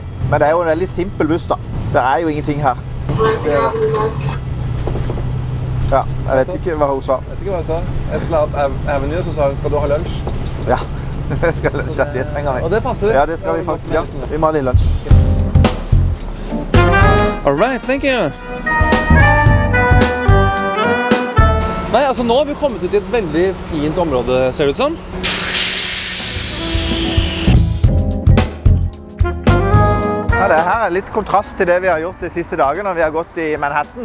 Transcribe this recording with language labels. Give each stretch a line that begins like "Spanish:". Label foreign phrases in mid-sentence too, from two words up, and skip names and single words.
Norwegian: Men det er jo en veldig simpel buss da. Det er jo ingenting her. Ja, jeg vet ikke hva hun sa. Jeg vet ikke hva hun sa. Et eller annet Avenue, så sa hun, skal du ha lunsj? Ja, det skal lunsj. Det trenger vi. Og det passer. Ja, det skal vi faktisk. Ja, vi må ha litt lunsj.
English: All right, thank you.
Norwegian: Nei, altså nå har vi kommet ut i et veldig fint område, ser det ut som. Ja, det her er litt kontrast til det vi har gjort de siste dagene når vi har gått i Manhattan.